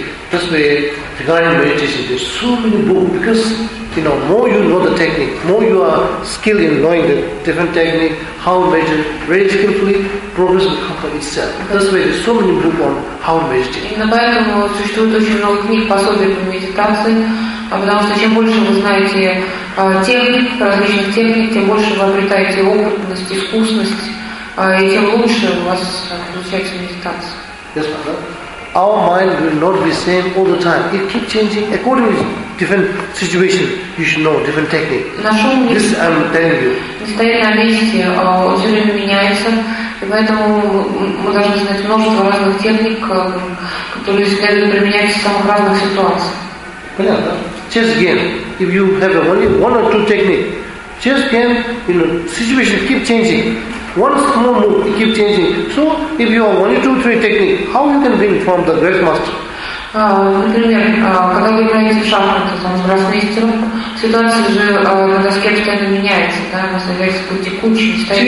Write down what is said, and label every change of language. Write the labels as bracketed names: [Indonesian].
[English] That's why regarding meditation, there's so many books. Because you know, more you know the technique, more you are skilled in knowing the different technique, how to meditate very skillfully, progress will come by itself. That's why there's so many books on how to meditate. [Russian] Именно поэтому существует очень много книг, пособий по медитации, потому что чем больше вы знаете техник, различных техник, тем больше вы обретаете опытность, искусность, и тем лучше у вас получается медитация. [English] Yes, Mother. Our mind will not be the same all the time. It keeps changing according to different situations. You should know different techniques. This I'm telling you. [Russian] Постоянно вещи все время меняются, и поэтому мы должны знать множество разных техник, которые следует применять в самых разных ситуациях. [English] Just again, if you have only one or two techniques, just again, you know, situation keep changing. One small move, it keeps changing. So, if you have only two, three techniques, how you can bring from the great master? [Russian] Когда вы играете в шахматы с гроссмейстером, ситуация же на доске постоянно меняется, да, она становится по текучей,